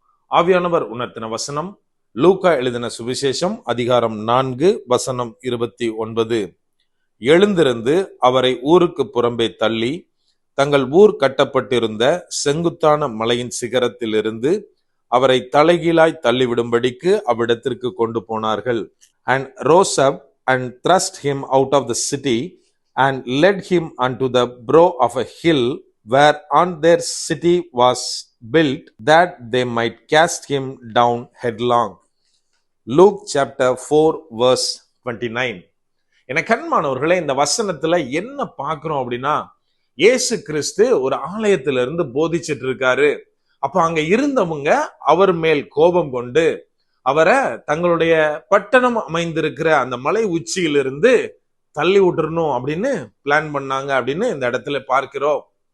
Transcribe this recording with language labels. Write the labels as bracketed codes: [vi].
[ta] ஆவியானவர் உணர்த்தின வசனம் லூக்கா எழுதின சுவிசேஷம் அதிகாரம் 4 வசனம் 29. எழுந்திருந்து அவரை ஊருக்கு புறம்பே தள்ளி தங்கள் ஊர் கட்டப்பட்டிருந்த செங்குத்தான மலையின் சிகரத்திலிருந்து அவரை தலைகீழாய் தள்ளிவிடும்படிக்கு அவ்விடத்திற்கு கொண்டு போனார்கள். [en] And rose up and thrust him out of the city and led him unto the brow of a hill whereon their city was built, that they might cast him down headlong. Luke chapter 4 verse 29. [ta] என கண்மானவர்களே, இந்த வசனத்துல என்ன பார்க்கிறோம் அப்படின்னா, இயேசு கிறிஸ்து ஒரு ஆலயத்திலிருந்து போதிச்சிட்டு இருக்காரு. அப்ப அங்க இருந்தவங்க அவர் மேல் கோபம் கொண்டு அவரை தங்களுடைய பட்டணம் அமைந்திருக்கிற அந்த மலை உச்சியிலிருந்து தள்ளி விட்டுறணும் அப்படின்னு பிளான் பண்ணாங்க அப்படின்னு இந்த இடத்துல பார்க்கிறோம்.